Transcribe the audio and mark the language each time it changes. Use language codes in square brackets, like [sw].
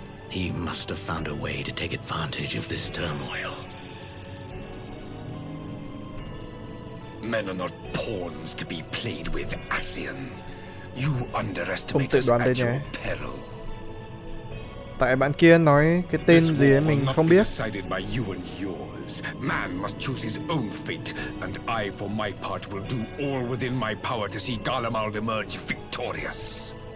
[en] He must have found a way to take advantage of this turmoil. Men are not pawns to be played with, Ascian. You underestimate us at your peril. [vi] Tại bạn kia nói cái tên gì ấy mình không biết. [en] Decided by you and yours. Man must choose his own fate, and I, for my part, will do all within my power to see Garlemald emerge victorious.